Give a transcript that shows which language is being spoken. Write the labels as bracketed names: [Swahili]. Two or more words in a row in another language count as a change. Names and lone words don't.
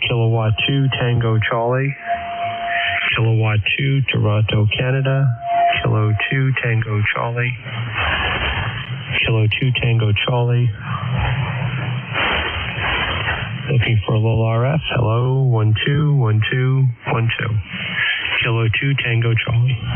[English] Kilowatt 2 Tango Charlie. Kilowatt 2 Toronto, Canada. Kilo 2 Tango Charlie. Kilo 2 Tango Charlie. Looking for a little RF. Hello, 1 2 1 2 1 2. Kilo 2 Tango Charlie.